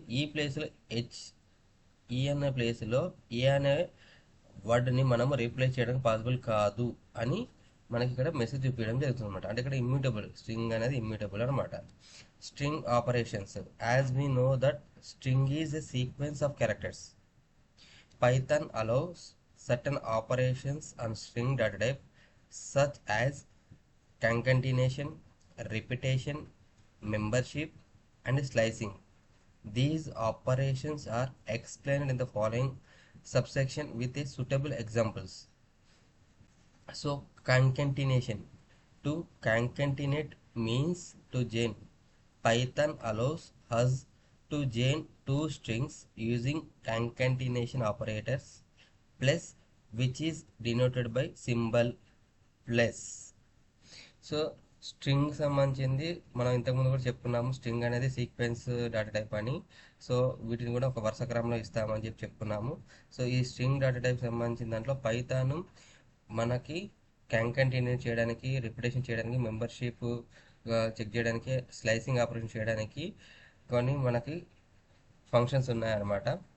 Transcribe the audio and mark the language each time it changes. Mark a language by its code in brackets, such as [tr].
[te] ఈ ప్లేస్లో ఈ అనే ప్లేస్లో ఏ అనే వర్డ్ని మనము రీప్లేస్ చేయడానికి పాసిబుల్ కాదు అని మనకి ఇక్కడ మెసేజ్ చూపించడం జరుగుతుంది అనమాట. అంటే ఇక్కడ ఇమ్యూటబుల్ స్ట్రింగ్ అనేది ఇమ్యూటబుల్ అనమాట. [en] String operations, as we know that string is a sequence of characters. Python allows certain operations on string data type such as concatenation, repetition, membership, and slicing. These operations are explained in the following subsection with a suitable examples. So concatenation. To concatenate means to join. Python allows us to join two strings using concatenation operators plus, which is denoted by symbol plus. [te] So string సంబంధించింది మనం ఇంతకుముందు కూడా చెప్పుకున్నాము. String అనేది sequence data type అని. So వీటిని కూడా ఒక వరుస క్రమంలో ఇస్తామని చెప్పుకున్నాము. సో ఈ స్ట్రింగ్ డేటా టైప్ సంబంధించిన దాంట్లో పైథాన్ మనకి కాంకాటెనేట్ చేయడానికి, రిపిటేషన్ చేయడానికి, మెంబర్షిప్ చెక్ చేయడానికి, స్లైసింగ్ ఆపరేషన్ చేయడానికి కొన్ని మనకి ఫంక్షన్స్ ఉన్నాయన్నమాట.